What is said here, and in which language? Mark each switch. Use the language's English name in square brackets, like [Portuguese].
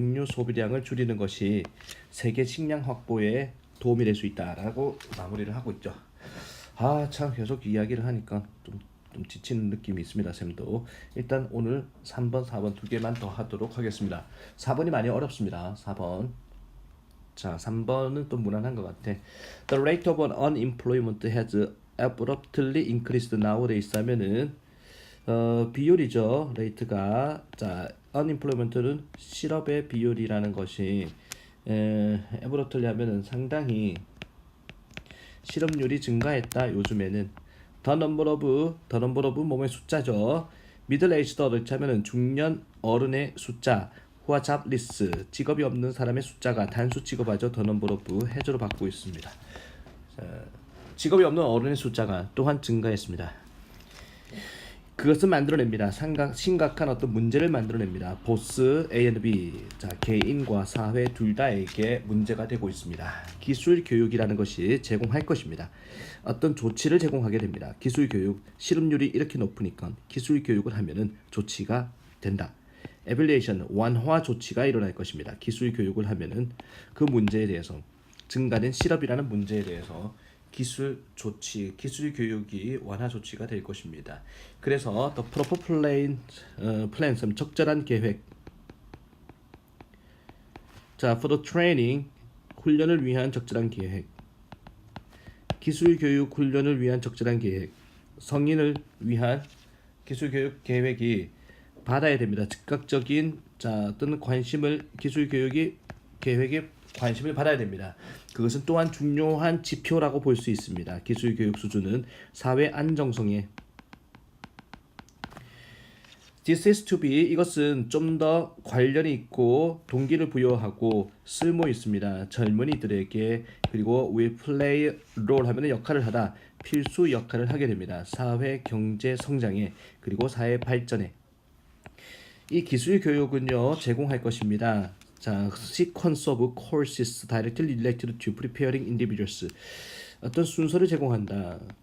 [Korean] 육류 소비량을 줄이는 것이 세계 식량 확보에 도움이 될 수 있다라고 마무리를 하고 있죠. 참 계속 이야기를 하니까 좀 지치는 느낌이 있습니다. 쌤도 일단 오늘 3번, 4번 두 개만 더 하도록 하겠습니다. 4번이 많이 어렵습니다. 4번 자 3번은 또 무난한 것 같아. [English] The rate of unemployment has abruptly increased nowadays [Korean] 하면은 비율이죠. 레이트가 자 unemployment는 실업의 비율이라는 것이 abruptly 하면은 상당히 실업률이 증가했다. 요즘에는 [English] the number of [Korean] 몸의 숫자죠. [English] middle aged adult [Korean] 하면은 중년 어른의 숫자 [English] who are jobless [Korean] 직업이 없는 사람의 숫자가 단수 취급하죠. [English] the number of [Korean] 해조로 받고 있습니다. 자, 직업이 없는 어른의 숫자가 또한 증가했습니다. 그것은 만들어냅니다. 심각한 어떤 문제를 만들어냅니다. 보스 A and B 자 개인과 사회 둘 다에게 문제가 되고 있습니다. 기술 교육이라는 것이 제공할 것입니다. 어떤 조치를 제공하게 됩니다. 기술 교육 실업률이 이렇게 높으니까 기술 교육을 하면은 조치가 된다. 에밸리에이션 완화 조치가 일어날 것입니다. 기술 교육을 하면은 그 문제에 대해서 증가된 실업이라는 문제에 대해서 기술 조치, 기술 교육이 완화 조치가 될 것입니다. [English] 그래서 the proper plan, [Korean] 적절한 계획. 자, [English] for the training [Korean] 훈련을 위한 적절한 계획, 기술 교육 훈련을 위한 적절한 계획, 성인을 위한 기술 교육 계획이 받아야 됩니다. 즉각적인 어떤 관심을 기술 교육이 계획에 관심을 받아야 됩니다. 그것은 또한 중요한 지표라고 볼 수 있습니다. 기술 교육 수준은 사회 안정성에 [English] This is to be [Korean] 이것은 좀 더 관련이 있고 동기를 부여하고 쓸모 있습니다. 젊은이들에게 그리고 [English] will play role [Korean] 하면 역할을 하다 필수 역할을 하게 됩니다. 사회 경제 성장에 그리고 사회 발전에 이 기술 교육은요 제공할 것입니다. [English] sequence of courses directly related to preparing individuals [Korean] 어떤 순서를 제공한다.